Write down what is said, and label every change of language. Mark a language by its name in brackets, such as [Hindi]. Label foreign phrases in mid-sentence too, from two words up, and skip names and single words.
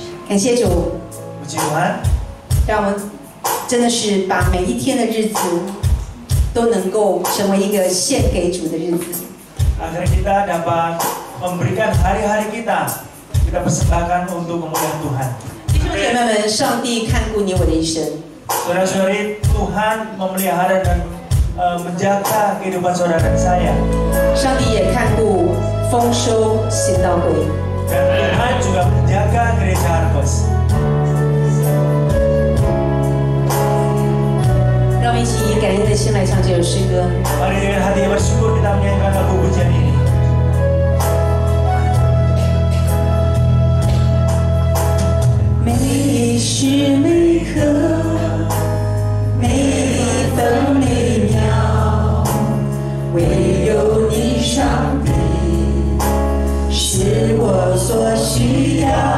[Chinese] 感谢主， [Indonesian] Puji Tuhan, [Chinese] 让我们真的是把每一天的日子都能够成为一个献给主的日子。 [Indonesian] agar kita dapat memberikan hari-hari kita persembahkan untuk kemuliaan Tuhan. [Chinese] 弟兄姐妹们，上帝看顾你我的一生。 [Indonesian] Saudara-saudari, Tuhan memelihara dan menjaga kehidupan saudara dan saya. [Chinese] 上帝也看顾丰收行道会。 [Indonesian] Dan Tuhan juga menjaga gereja Harvest. [Chinese] 让我们一起以感恩的心来唱这首诗歌。 [Indonesian] Mari dengan hati yang bersyukur kita menyanyikan lagu pujian ini. [Chinese] 每时每刻，每分每秒，唯有你，上帝，是我所需要。